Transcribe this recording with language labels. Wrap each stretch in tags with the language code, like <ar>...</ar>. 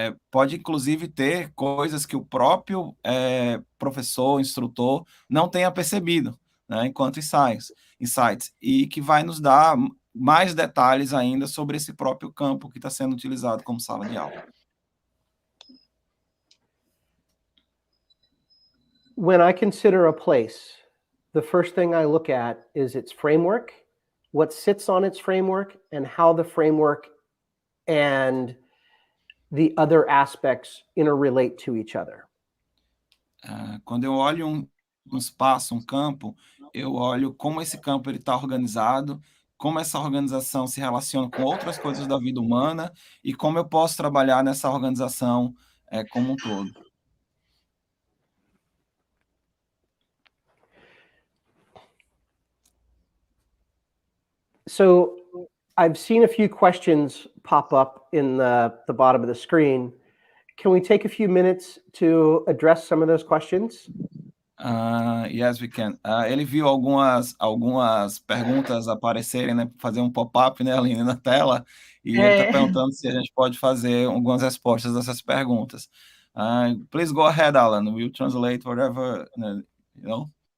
<pt>Pode, inclusive, ter coisas que o próprio professor, instrutor, não tenha percebido, né, enquanto insights, e que vai nos dar mais detalhes ainda sobre esse próprio campo que está sendo utilizado como sala de aula.</pt> <en>When I consider a place, the first thing I look at is its framework, what sits on its framework, and how the framework and the other aspects interrelate to each other.</en> <pt>Quando eu olho um espaço, um campo, eu olho como esse campo está organizado, como essa organização se relaciona com outras coisas da vida humana e como eu posso trabalhar nessa organização como um todo.</pt> <en>So I've seen a few questions pop up in the bottom of the screen. Can we take a few minutes to address some of those questions? Yes, we can.</en> <pt>Ele viu algumas perguntas aparecerem, né, fazer um pop-up, né, ali na tela, e ele está perguntando se a gente pode fazer algumas respostas dessas perguntas.</pt> <en>Please go ahead, Alan. We'll translate whatever, you know.</en>